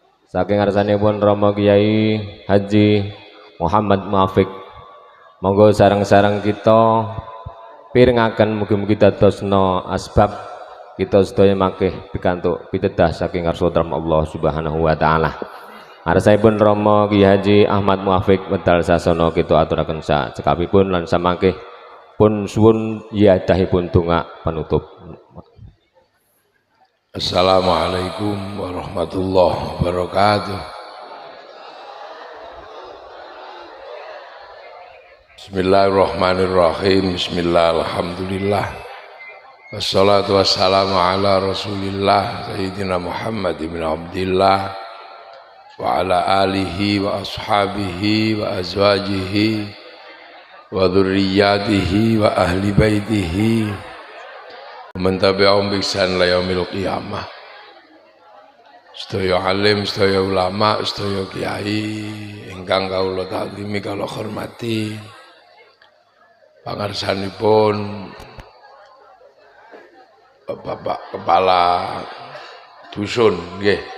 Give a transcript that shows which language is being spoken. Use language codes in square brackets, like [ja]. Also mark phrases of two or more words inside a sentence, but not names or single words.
[jv] Saking ngarsanipun Rama Kyai Haji Muhammad Muafiq, monggo sareng-sareng kita pirengaken mugi-mugi dadosna asbab kita sedaya makih pikantuk pitedah saking ngarsa [ar] الله سبحانه وتعالى. [jv] Ngarsanipun Rama Kyai Haji Ahmad Muafiq medal sasana kita aturaken cekapipun lan samangke pun suwun yadahipun donga penutup. [ar] السلام عليكم ورحمة الله وبركاته. Bismillahirrahmanirrahim. بسم الله الرحمن الرحيم والصلاة والسلام على رسول الله سيدنا محمد بن عبد الله وعلى آله وأصحابه وأزواجه وذريته وأهل بيته من تبعهم بإحسان إلى يوم القيامة. [jv] Sedaya alim, sedaya ulama, sedaya kiai ingkang kawula takzimi kula hormati. Pangarsanipun Bapak Kepala Dusun nggih.